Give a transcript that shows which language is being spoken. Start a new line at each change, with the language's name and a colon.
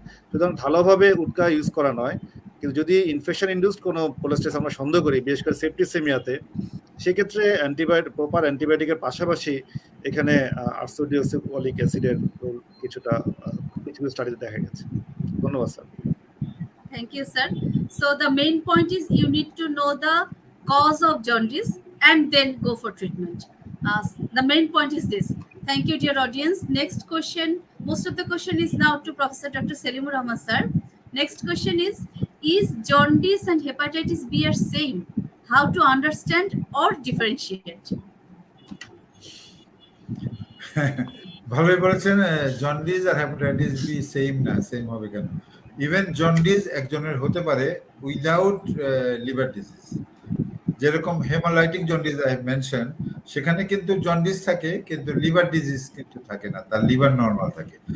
Bangla: সুতরাং ভালোভাবে উটকা ইউজ করা নয়, কিন্তু যদি ইনফেকশন ইন্ডিউসড কোনো কোলেস্টাইসিস আমরা সন্দেহ করি, বিশেষ করে সেপ্টিসেমিয়াতে, সেক্ষেত্রে প্রপার অ্যান্টিবায়োটিকের পাশাপাশি এখানে আর্সোডিওক্সিক অ্যাসিডের রোল কিছুটা কিছু কিছু স্টাডিতে দেখা গেছে। ধন্যবাদ sir.
English: Thank you, sir. So the main point is you need to know the cause of jaundice and then go for treatment. The main point is this. Thank you, dear audience. Next question. Most of the question is now to Professor Dr. Selimur Rahman, sir. Next question is jaundice and hepatitis B are same? How to understand or differentiate?
Bangla: ভালোই বলেছেন। Jaundice আর hepatitis B same না, same হবে কেন? Even jaundice একজনের হতে পারে
English: without liver disease,
Bangla: যেরকম হেমালাইটিক jaundice
English: I mention,
Bangla: সেখানে কিন্তু জন্ডিস থাকে কিন্তু লিভার ডিজিজ কিন্তু থাকে না, তার লিভার নর্মাল থাকে।